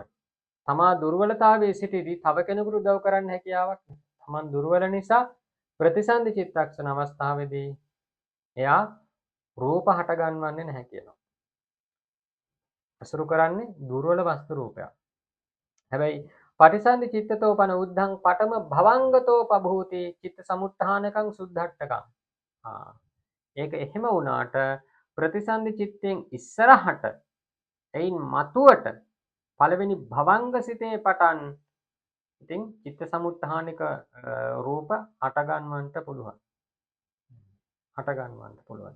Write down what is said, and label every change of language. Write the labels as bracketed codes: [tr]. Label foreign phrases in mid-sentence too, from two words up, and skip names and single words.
[si] තමා දුර්වලතාවයේ සිටදී තව කෙනෙකුට උදව් කරන්න හැකියාවක් නැහැ. තමන් දුර්වල නිසා ප්‍රතිසන්දි චිත්තක්ෂණ අවස්ථාවේදී එයා රූප හට ගන්නවන්නේ නැහැ කියනවා. අසුරු කරන්නේ දුර්වල වස්තු රූපයක්. [pi] හැබැයි පටිසන්ධි චිත්තතෝ පන උද්ධං පඨම භවංගතෝ පභූති චිත්ත සමුත්ථානකං සුද්ධට්ඨකං. [si] ඒක එහෙම වුණාට ප්‍රතිසන්ධි චිත්තෙන් ඉස්සරහට එයින් මතුවට පළවෙනි භවංග සිතේ පටන් ඉතින් චිත්ත සමුත්ථානික රූප හට ගන්නවන්ට පුළුවන්. හට ගන්නවන්ට පුළුවන්.